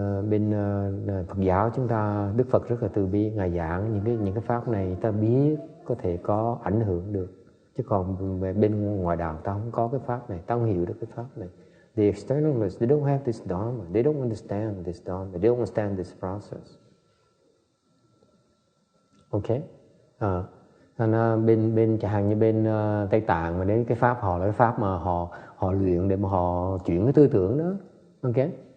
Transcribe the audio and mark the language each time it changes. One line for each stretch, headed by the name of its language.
Vietnamese: Bên Phật giáo chúng ta, Đức Phật rất là từ bi, ngài giảng những cái pháp này ta biết có thể có ảnh hưởng được. Chứ còn về bên ngoài đạo ta không có cái pháp này, ta không hiểu được cái pháp này.
English: The externalists, they don't have this dharma. They don't understand this dharma. They don't understand this process. Okay?
Vietnamese: Bên chẳng hạn như bên Tây Tạng mà đến cái pháp họ là cái pháp mà họ luyện để mà họ chuyển cái tư tưởng đó. Okay?